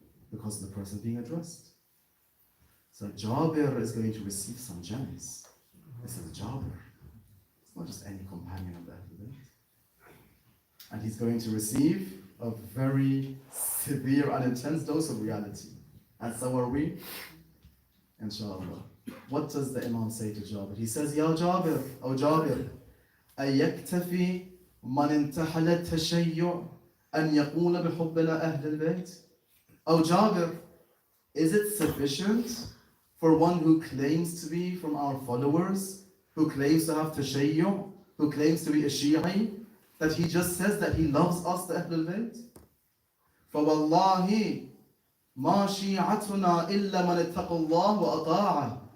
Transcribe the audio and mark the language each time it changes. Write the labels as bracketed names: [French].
[English] Because of the person being addressed. So Jabir is going to receive some gems. This is Jabir. It's not just any companion of the Ahlul Bayt. And he's going to receive a very severe and intense dose of reality. And so are we, inshallah. What does the Imam say to Jabir? He says, [Arabic] Ya Jabir, [English] O Jabir, [Arabic] أَيَكْتَفِي مَنْ انْتَحَلَ التَّشَيُّعْ أَنْ يَقُولَ بِحُبِّنَا أَهْلِ الْبَيْتِ. [English] O Jabir, is it sufficient for one who claims to be from our followers, who claims to have tashayyu', who claims to be a Shi'i, that he just says that he loves us, the Ahlul Bayt? [Arabic] فَوَاللَّهِ مَا شِيعَتُنَا إِلَّا مَنِ اتَّقَى اللَّهُ وَأَطَاعَهُ.